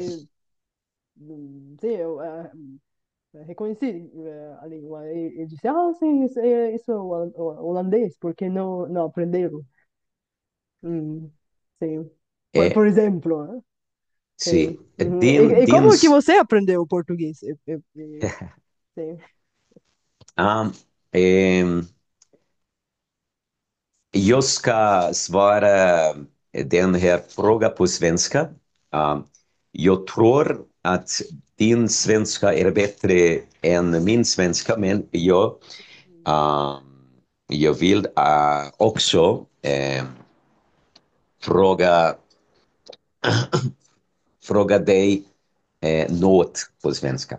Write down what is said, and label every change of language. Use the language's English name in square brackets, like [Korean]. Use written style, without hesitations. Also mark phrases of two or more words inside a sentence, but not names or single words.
[Portuguese] sim, eu reconheci a língua e disse, sim, isso é holandês, por que não aprenderam? Sim, é, por exemplo, né? Sim. sim. Uhum. E De como que uns, você aprendeu português? Sim. ah, é, [Swedish] Jag ska svara den här frågan på svenska. Uh, jag tror att din svenska är bättre än min svenska, men uh, jag vill också fråga, fråga dig något på svenska.